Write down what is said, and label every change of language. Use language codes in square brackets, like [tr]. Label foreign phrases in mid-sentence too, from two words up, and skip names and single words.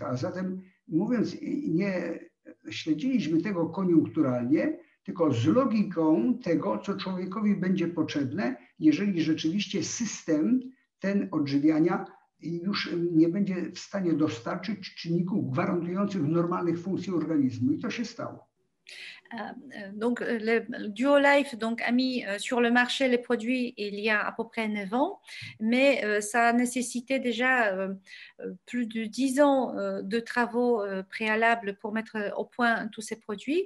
[pl] A zatem mówiąc, nie śledziliśmy tego koniunkturalnie, tylko z logiką tego, co człowiekowi będzie potrzebne, jeżeli rzeczywiście system ten odżywiania już nie będzie w stanie dostarczyć czynników gwarantujących normalnych funkcji organizmu. I to się stało. [fr] Donc, le Duolife donc, a mis sur le marché les produits il y a à peu près 9 ans, mais ça a nécessité déjà plus de 10 ans de travaux préalables pour mettre au point tous ces produits.